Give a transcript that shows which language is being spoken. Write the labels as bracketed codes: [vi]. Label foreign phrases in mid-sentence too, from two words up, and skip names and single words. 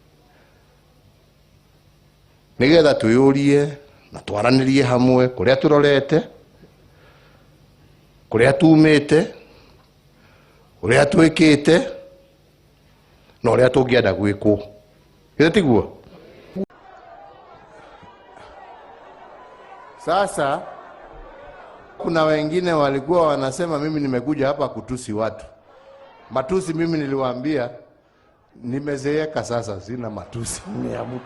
[ki] nigetha tuyurie na twaranirie hamwe kuria turorete kuria tumite uria twikite na uria tungienda gwikwo itiguo. [sw] Sasa kuna wengine walikuwa wanasema mimi nimekuja hapa kutusi watu. Matusi mimi niliwaambia nimezeeka sasa, sina matusi ya mtu.